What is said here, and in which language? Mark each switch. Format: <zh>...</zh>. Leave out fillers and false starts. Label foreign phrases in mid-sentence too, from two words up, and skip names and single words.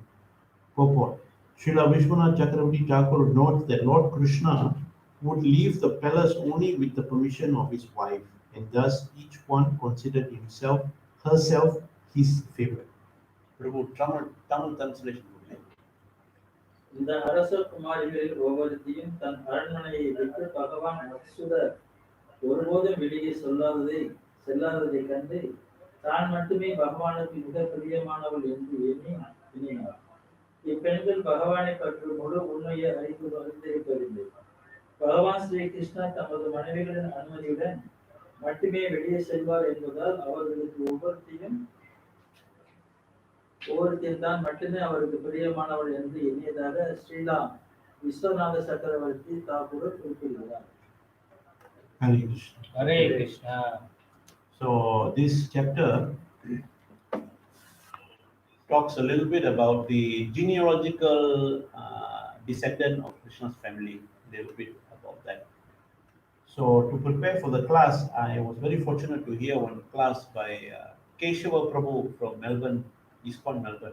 <en>Purport. Srila Vishwanath Chakravarti Thakur notes that Lord Krishna would leave the palace only with the permission of his wife, and thus each one considered herself his favorite. Prabhu, Tamil translation.</en> <ta>இந்த அரச குமாரிகளில் ஒவ்வொருத்தையும் தன் அரண்மனையை விட்டு பகவான் அச்சுதர் ஒருபோதும் வெளியே செல்லாததை கண்டு தான் மட்டுமே பகவானுக்கு மிக பிரியமானவள் என்று எண்ணினார். இப்பெண்கள் பகவானை பற்றி முழு உண்மையை அறிந்திருப்பதில்லை. பகவான் ஸ்ரீ கிருஷ்ணா தமது மனைவிகளின் அனுமதியுடன் மட்டுமே வெளியே செல்வார் என்பதால் அவர்களுக்கு ஒவ்வொருத்தையும் தான் மட்டுமே அவருக்கு பிரியமானவள் என்று எண்ணியதாக ஸ்ரீலா விஸ்வநாத சக்கரவர்த்தி தாக்கூர் குறிப்பிடுகிறார்.</ta> <en>Hare Krishna.</en> <ta>ஹரே கிருஷ்ணா.</ta> <en>So this chapter talks a little bit about the genealogical descendant of Krishna's family, a little bit about that. So to prepare for the class, I was very fortunate to hear one class by Keshava Prabhu from Melbourne, Iskcon Melbourne.</en>